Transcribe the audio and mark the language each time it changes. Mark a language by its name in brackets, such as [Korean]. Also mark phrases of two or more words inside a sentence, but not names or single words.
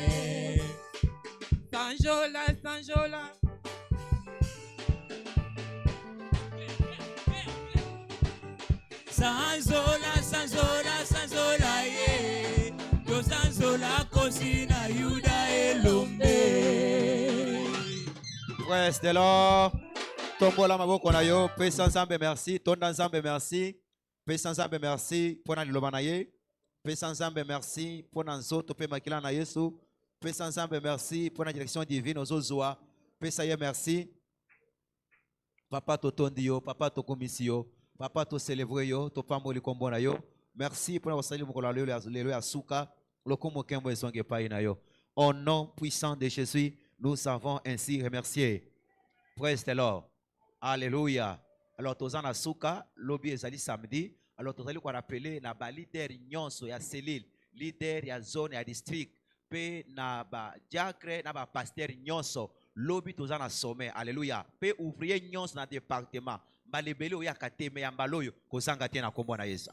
[Lingala] Sanjola, Sanjola. Sanzola, Sanzola, Sanzola, yeah. Yo Sanzola, Cosina, Yuda, Elombe. [English] Praise the Lord. [Lingala] Tombola maboko na yo. Pesa [French] ensemble merci. [Lingala] Tonda [French] ensemble merci. [Lingala] Pesa [French] ensemble merci. [Lingala] Pona liloba na ye. Pesa [French] ensemble merci. [Lingala] Pona nzoto pe makila na Yesu. Pesa [French] ensemble merci. [Lingala] Pona [French] direction divine [Lingala] ozozwa. Pesa ye merci. Papa to tondi yo. Papa to komisi yo. Papa to célébrer yo. To pamboli kombo na yo. [French] Merci pour notre salut [Lingala] mokolo lelo ya suka. Lokomo kembo ezonge pa ina yo. [French] Au nom puissant de Jésus, nous avons ainsi remercié. [English] Praise the Lord. [French] Alléluia. [Lingala] Alors, tozana na suka, lobby ezali samedi. Alors, tozali ko rappeler na ba leader nyonso ya cellule leader ya zone ya district pe na ba diacre na ba pasteur nyonso lobi toza na sommet. [French] Alléluia. [Lingala] Pe ouvrier nyonso na département balebeli oya kateme ya mbaloyo kozanga te na kombo na Yesu.